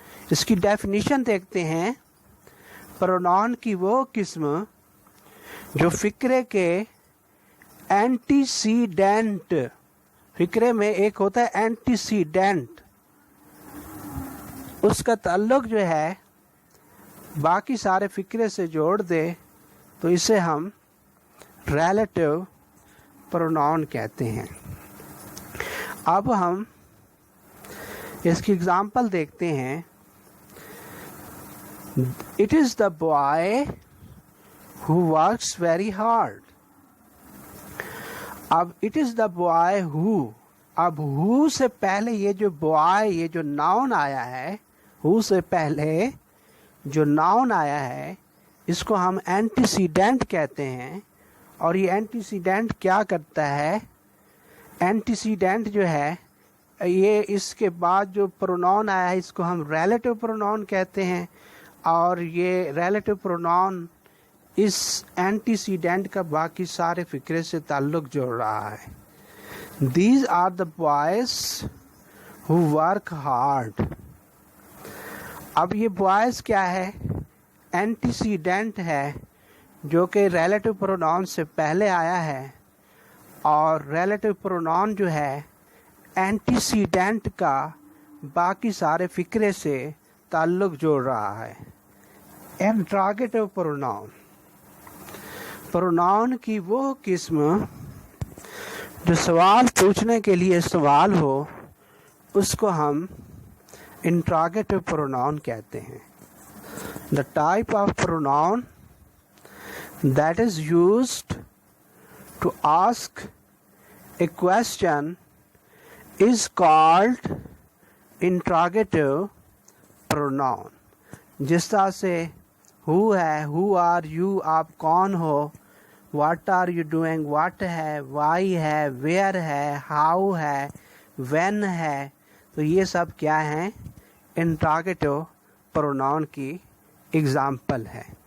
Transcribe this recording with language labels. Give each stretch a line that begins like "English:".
Urdu: اس کی ڈیفینیشن دیکھتے ہیں. پروناؤن کی وہ قسم جو فقرے کے اینٹیسیڈنٹ، فقرے میں ایک ہوتا ہے اینٹیسیڈنٹ، اس کا تعلق جو ہے باقی سارے فقرے سے جوڑ دے، تو اسے ہم ریلیٹو پروناؤن کہتے ہیں. اب ہم اس کی اگزامپل دیکھتے ہیں.
English: It is the boy who works very hard.
Urdu: اب
English: it is the boy who،
Urdu: اب who سے پہلے یہ جو boy، یہ جو ناؤن آیا ہے، who سے پہلے جو ناؤن آیا ہے، اس کو ہم اینٹیسیڈنٹ کہتے ہیں. اور یہ اینٹیسیڈنٹ کیا کرتا ہے؟ اینٹیسیڈنٹ جو ہے یہ اس کے بعد جو پروناؤن آیا ہے اس کو ہم ریلیٹو پروناؤن کہتے ہیں. اور یہ ریلیٹو پروناؤن اس اینٹیسیڈنٹ کا باقی سارے فکرے سے تعلق جوڑ رہا ہے.
English: These are the boys who work hard.
Urdu: اب یہ boys کیا ہے؟ اینٹیسیڈنٹ ہے جو کہ ریلیٹو پروناؤن سے پہلے آیا ہے، اور ریلیٹو پروناؤن جو ہے اینٹیسیڈنٹ کا باقی سارے فکرے سے تعلق جوڑ رہا ہے. انٹراگیٹو پروناؤن کی وہ قسم جو سوال پوچھنے کے لیے سوال ہو اس کو ہم انٹراگیٹو پروناؤن کہتے ہیں.
English: The type of pronoun that is used to ask a question is called interrogative pronoun.
Urdu: جس طرح سے who ہے،
English: who are you،
Urdu: آپ کون ہو،
English: what are you doing،
Urdu: what ہے، why ہے، where ہے، how ہے، when ہے، تو یہ سب کیا ہیں؟ انٹراگیٹو پروناؤن کی اگزامپل ہے.